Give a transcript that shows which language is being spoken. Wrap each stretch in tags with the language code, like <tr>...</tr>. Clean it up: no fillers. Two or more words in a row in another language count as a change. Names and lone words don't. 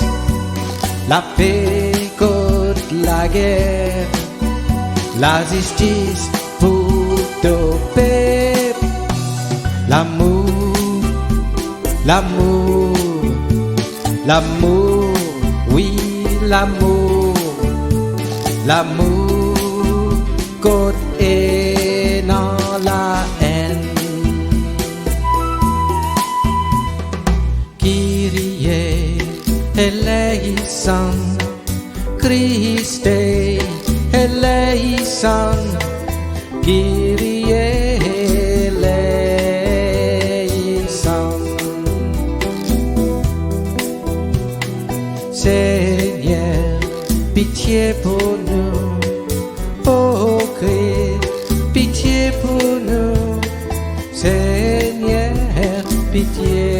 <fr>la paix contre la guerre, la justice pour ton peuple, l'amour, l'amour, l'amour, oui l'amour, l'amour contre et non la haine.</fr> <el>Κύριε ἐλέησον, Χριστὲ ἐλέησον, Κύριε ἐλέησον.</el> <fr>Seigneur, pitié pour nous, oh Christ, pitié pour nous, Seigneur, pitié.</fr>